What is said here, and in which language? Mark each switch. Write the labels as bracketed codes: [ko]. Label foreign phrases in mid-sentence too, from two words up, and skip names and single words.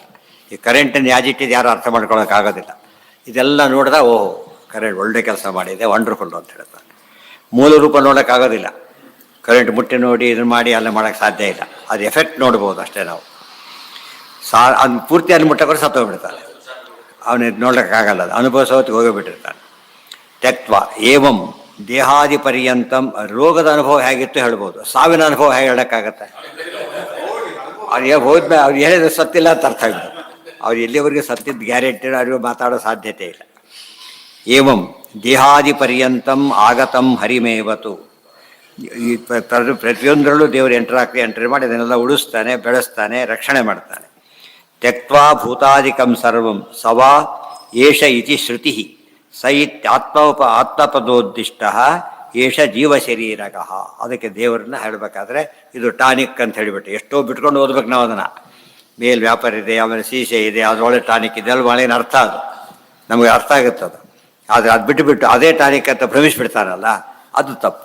[kn] ಈ ಕರೆಂಟನ್ನು ಯಾಜಿಟ್ಟಿದ್ದು ಯಾರು ಅರ್ಥ ಮಾಡ್ಕೊಳ್ಳೋಕ್ಕಾಗೋದಿಲ್ಲ. ಇದೆಲ್ಲ ನೋಡಿದಾಗ ಓಹೋ ಕರೆಂಟ್ ಒಳ್ಳೆ ಕೆಲಸ ಮಾಡಿದೆ, ವಂಡರ್ಫುಲ್ ಅಂತ ಹೇಳ್ತಾರೆ. ಮೂಲ ರೂಪ ನೋಡೋಕ್ಕಾಗೋದಿಲ್ಲ. ಕರೆಂಟ್ ಮುಟ್ಟಿ ನೋಡಿ ಇದನ್ನು ಮಾಡಿ ಅಲ್ಲ ಮಾಡೋಕ್ಕೆ ಸಾಧ್ಯ ಇಲ್ಲ. ಅದು ಎಫೆಕ್ಟ್ ನೋಡ್ಬೋದು ಅಷ್ಟೇ ನಾವು. ಅದು ಪೂರ್ತಿ ಅಲ್ಲಿ ಮುಟ್ಟಕ್ಕೆ ಸತ್ತೋಗ್ಬಿಡ್ತಾನೆ. ಅವನಿಗೆ ನೋಡೋಕ್ಕಾಗಲ್ಲ. ಅದು ಅನುಭವಿಸೋತ್ತಿಗೆ ಹೋಗಿಬಿಟ್ಟಿರ್ತಾನೆ. [sa] ತ್ಯಕ್ತ್ವ ಏವಂ ದೇಹಾದಿ ಪರ್ಯಂತಂ. [kn] ರೋಗದ ಅನುಭವ ಹೇಗಿತ್ತು ಹೇಳ್ಬೋದು, ಸಾವಿನ ಅನುಭವ ಹೇಗೆ ಹೇಳೋಕ್ಕಾಗತ್ತೆ? ಅವ್ರಿಗೆ ಹೋದ್ಮೇಲೆ ಅವ್ರು ಹೇಳಿದ್ರೆ ಸತ್ತಿಲ್ಲ ಅಂತ ಅರ್ಥ ಆಗ್ಬೋದು. ಅವ್ರು ಎಲ್ಲಿವರೆಗೆ ಸತ್ತಿದ್ದು ಗ್ಯಾರಂಟಿ ಅವ್ರಿಗೆ ಮಾತಾಡೋ ಸಾಧ್ಯತೆ ಇಲ್ಲ. [sa] ಏವಂ ದೇಹಾದಿ ಪರ್ಯಂತಂ ಆಗತಂ ಹರಿಮೇವತು. [kn] ಈ ಪ್ರತಿಯೊಂದರಲ್ಲೂ ದೇವರು ಎಂಟ್ರಿ ಮಾಡಿ ಅದನ್ನೆಲ್ಲ ಉಳಿಸ್ತಾನೆ, ಬೆಳೆಸ್ತಾನೆ, ರಕ್ಷಣೆ ಮಾಡ್ತಾನೆ. [sa] ತ್ಯಕ್ತ್ವಾ ಭೂತಾದಿಕಂ ಸರ್ವಂ ಸವಾ ಏಷ ಇತಿ ಶ್ರುತಿ ಸ ಆತ್ಮಪದೋದ್ದಿಷ್ಟ ಏಷ ಜೀವಶರೀರಕಃ. [kn] ಅದಕ್ಕೆ ದೇವರನ್ನ ಹೇಳಬೇಕಾದ್ರೆ ಇದು ಟಾನಿಕ್ ಅಂತ ಹೇಳಿಬಿಟ್ಟು ಎಷ್ಟೋ ಬಿಟ್ಕೊಂಡು ಓದ್ಬೇಕು ನಾವು. ಅದನ್ನು ಮೇಲ್ ವ್ಯಾಪಾರ ಇದೆ, ಆಮೇಲೆ ಸೀಸೆ ಇದೆ, ಅದರೊಳಗೆ ಟಾನಿಕ್ ಇದೆ, ಅಲ್ಲಿ ಒಳಗಿನ ಅರ್ಥ ಅದು ನಮಗೆ ಅರ್ಥ ಆಗುತ್ತದು. ಆದರೆ ಅದು ಬಿಟ್ಟು ಅದೇ ಟಾನಿಕ್ ಅಂತ ಭ್ರಮಿಸ್ಬಿಡ್ತಾನಲ್ಲ, ಅದು ತಪ್ಪು.